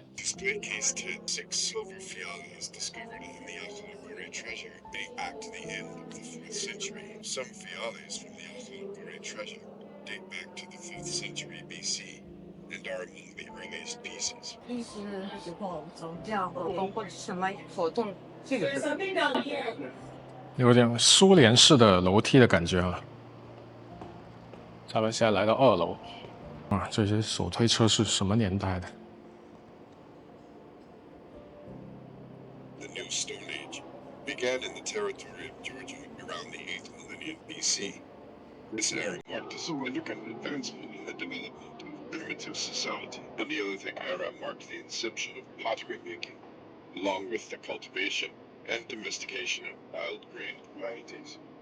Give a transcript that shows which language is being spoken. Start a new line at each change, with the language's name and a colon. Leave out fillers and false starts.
English: Display case 10, 6 silver fiales discovered in the Alhambra treasure date back to the end of the 4th century. Some fiales from the Alhambra treasure date back to the 5th century BC. and are among the earliest pieces.
Chinese: 意思是宗教活动或者什么活动？有点苏联式的楼梯的感觉啊。咱们现在来到2楼啊，这些手推车是什么年代的？
English: The New Stone Age began in the territory of Georgia around the 8th millennium BC. This era marked a significant advancement in the development of primitive society. The Neolithic era marked the inception of pottery making, along with the cultivation and domestication of wild grain varieties.